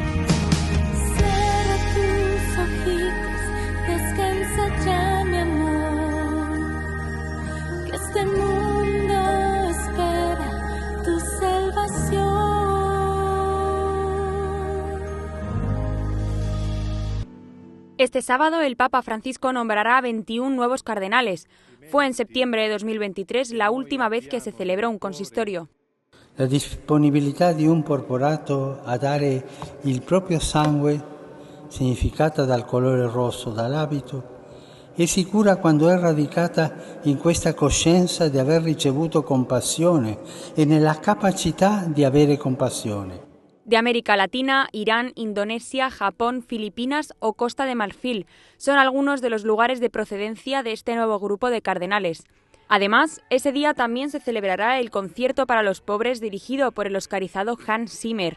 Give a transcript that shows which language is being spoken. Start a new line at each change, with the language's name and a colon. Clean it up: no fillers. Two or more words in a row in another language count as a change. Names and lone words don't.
Spanish: Cierra tus ojitos, descansa ya mi amor, que este mundo espera tu salvación. Este sábado el Papa Francisco nombrará a 21 nuevos cardenales. Fue en septiembre de 2023 la última vez que se celebró un consistorio.
Italian: La disponibilità di un porporato a dare il proprio sangue, significata dal colore rosso dall'abito, è sicura quando è radicata in questa coscienza di aver ricevuto compassione e nella capacità di avere compassione.
Spanish: De América Latina, Irán, Indonesia, Japón, Filipinas o Costa de Marfil son algunos de los lugares de procedencia de este nuevo grupo de cardenales. Además, ese día también se celebrará el concierto para los pobres dirigido por el oscarizado Hans Zimmer.